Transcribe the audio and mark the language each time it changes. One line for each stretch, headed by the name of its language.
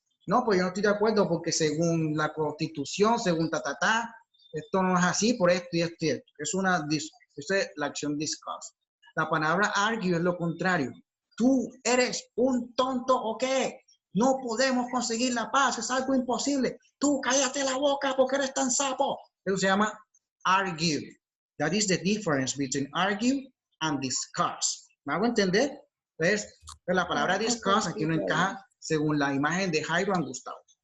Spanish: No, pues yo no estoy de acuerdo porque según la Constitución, según esto no es así por esto y esto y esto. Esa es la acción discuss. La palabra argue es lo contrario. ¿Tú eres un tonto o qué? No podemos conseguir la paz, es algo imposible. Tú cállate la boca porque eres tan sapo. Eso se llama argue.
English: That is the difference between argue and discuss.
Spanish: ¿Me hago entender? Entonces, la palabra discuss aquí no encaja según la imagen de Jairo and Gustavo.